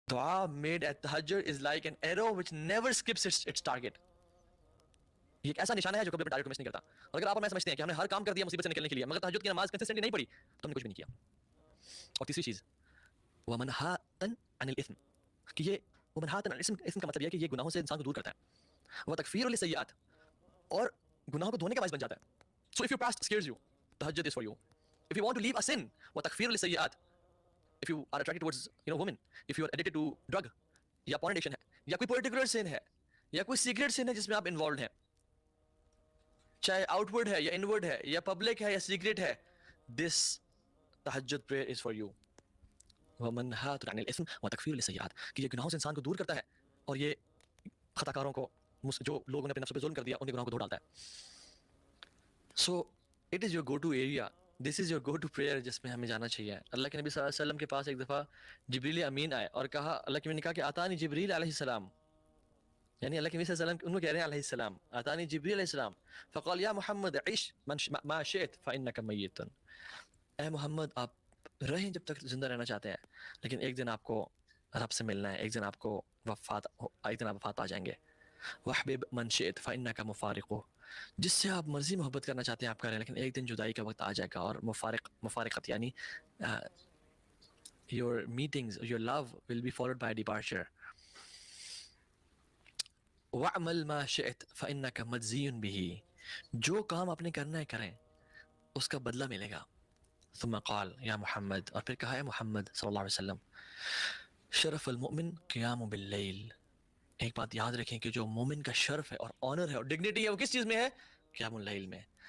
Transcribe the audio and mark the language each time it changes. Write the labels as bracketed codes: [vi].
[ur] دعا [en] made at tahajjud is like an arrow which never skips its target. [ur] یہ ایک ایسا نشانہ ہے جو کبھی اپنے ٹارگٹ کو مس نہیں کرتا. اور اگر آپ اور میں سمجھتے ہیں کہ ہم نے ہر کام کر دیا مصیبت سے نکلنے کے لیے مگر تہجد کی نماز کنسسٹنٹلی نہیں پڑھی تو ہم نے کچھ بھی نہیں کیا. اور تیسری چیز [ar] ومنہاۃ عن الاثم، [ur] کہ یہ [ar] ومنہاۃ عن الاثم، [ur] اسم کا مطلب یہ ہے کہ یہ گناہوں سے انسان کو دور کرتا ہے. [ar] وتکفیر للسیئات، [ur] اور گناہوں کو دھونے کا باعث بن جاتا ہے. [en] So if your past scares you, tahajjud is for you. If you want to leave a sin, [ar] وتکفیر للسیئات، [en] if you are attracted towards women, if you are addicted to drug [ur] یا porn addiction ہے یا کوئی particular sin ہے یا کوئی secret sin ہے جس میں آپ انوالوڈ ہیں، چاہے آؤٹ ورڈ ہے یا انورڈ ہے یا پبلک ہے یا سیکریٹ ہے، [en] This تہجد prayer is for you. [ar] ومنہاۃ عن الاثم وتکفیر للسیئات، [ur] کہ یہ گناہوں سے انسان کو دور کرتا ہے اور یہ خطا کاروں کو، جو لوگوں نے اپنے نفس پہ ظلم کر دیا، ان کے گناہوں کو دھو ڈالتا ہے. [en] so it is your go to area, this is your go to prayer [ur] جس میں ہمیں جانا چاہیے. اللہ کے نبی صلی اللہ علیہ وسلم کے پاس ایک دفعہ جبریل امین آئے اور کہا، اللہ کے نبی نے کہا کہ [ar] آتانی جبریل علیہ السلام، [ur] یعنی اللہ کے نبی صلی اللہ علیہ وسلم ان کو کہہ رہے ہیں علیہ السلام، [ar] آتانی جبریل علیہ السلام فقال یا محمد عش ما شئت فانک میت، [ur] اے محمد آپ رہیں جب تک زندہ رہنا چاہتے ہیں، لیکن ایک دن آپ کو رب سے ملنا ہے، ایک دن آپ کو ایک دن آپ وفات پا جائیں گے. [ar] وحبب من شئت فانک مفارقہ، [ur] جس سے آپ مرضی محبت کرنا چاہتے ہیں آپ کریں، لیکن ایک دن جدائی کا وقت آ جائے گا. اور مفارقت یعنی [en] your meetings, your love will be followed by departure. [ar] وَعْمَلْ مَا شِئْتَ فَإِنَّكَ مَجْزِيٌ بِهِ، [ur] جو کام آپ نے کرنا ہے کریں، اس کا بدلہ ملے گا. [ar] ثم قال یا محمد، [ur] اور پھر کہا ہے محمد صلی اللہ علیہ وسلم، [ar] شرف المؤمن قیام باللیل، [ur] ایک بات یاد رکھیں کہ جو مومن کا شرف ہے اور آنر ہے اور ڈگنیٹی ہے وہ کس چیز میں ہے؟ قیام اللیل میں.